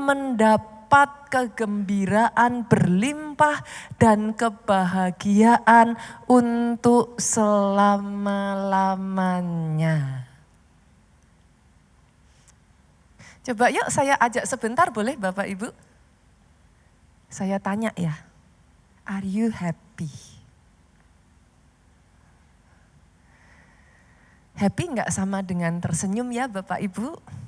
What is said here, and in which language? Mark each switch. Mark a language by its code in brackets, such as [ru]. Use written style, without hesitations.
[id] mendapat kegembiraan berlimpah dan kebahagiaan untuk selama-lamanya. Coba yuk saya ajak sebentar, boleh Bapak Ibu? Saya tanya ya, [en] are you happy? [id] Happy nggak sama dengan tersenyum ya Bapak Ibu?